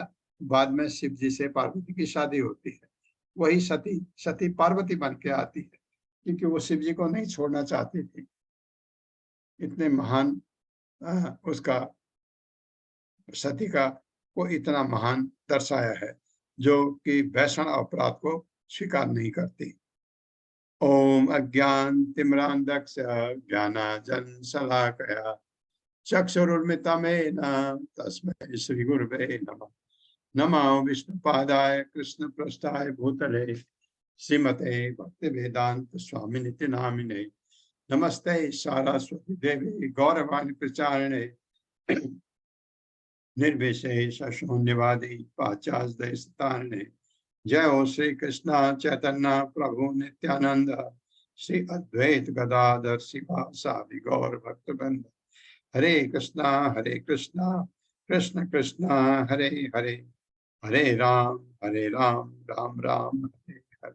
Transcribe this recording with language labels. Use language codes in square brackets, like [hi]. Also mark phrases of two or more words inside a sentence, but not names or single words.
[hi] बाद में शिव जी से पार्वती की शादी होती है। वही सती पार्वती बन के आती है, क्योंकि वो शिव जी को नहीं छोड़ना चाहती थी। इतने महान उसका सती को इतना महान दर्शाया है, जो कि भैषण अपराध को स्वीकार नहीं करती। [sa] ओम अज्ञान तिम्रांधस्य ज्ञानांजन शलाकया चक्षुरुन्मिलितं तस्मै श्री गुरुवे नमः। नमो विष्णुपादाय कृष्णप्रेष्ठाय भूतले श्रीमते भक्तिवेदांत स्वामिनिति नामिने। नमस्ते सारस्वती देवी गौरवाणी प्रचारिणे निर्विशेष शून्यवादी पाश्चात्य। जय हो श्री कृष्ण चैतन्य प्रभु नित्यानंद श्री अद्वैत गदाधर शिवासादि गौर भक्तवृंद। हरे कृष्णा कृष्ण कृष्ण हरे हरे, हरे राम राम राम हरे